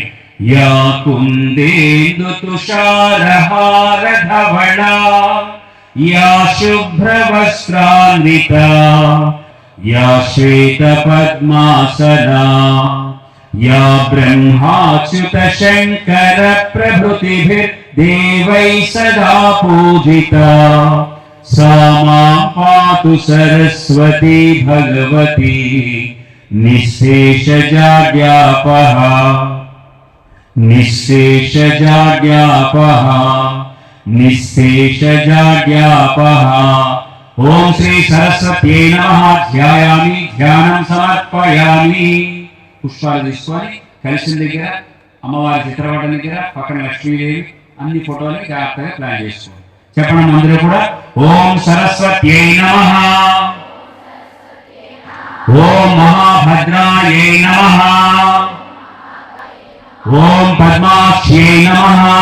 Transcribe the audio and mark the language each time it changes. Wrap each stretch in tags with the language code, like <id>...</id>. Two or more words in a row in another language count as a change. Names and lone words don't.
<sa>యా కుందేందు తుషారహార ధవళ యా శుభ్ర వస్త్రాన్విత యా శ్వేత పద్మాసనా యా బ్రహ్మాచ్యుత శంకర ప్రభృతిభిర్దేవై సదా పూజితా सा मां पातु सरस्वती भगवती निःशेषजाड्यापः निःशेषजाड्यापः निःशेषजाड्यापः. ओम श्री सरस्वत्यै नमः. ध्यायामि, ధ్యానం సమర్పయామి.</sa> <te>పుష్పాలు తీసుకొని కలిసిన దగ్గర అమ్మవారి చిత్రపటం దగ్గర పక్కన లక్ష్మీదేవి అన్ని ఫోటోలు జాగ్రత్తగా ప్లాన్ చేసుకోండి. చెప్పండి అందరూ కూడా.</te> <sa>ఓం సరస్వత్యై నమః. ఓం మహాభద్రాయే నమః. ఓం పద్మాక్ష్యై నమః.</sa>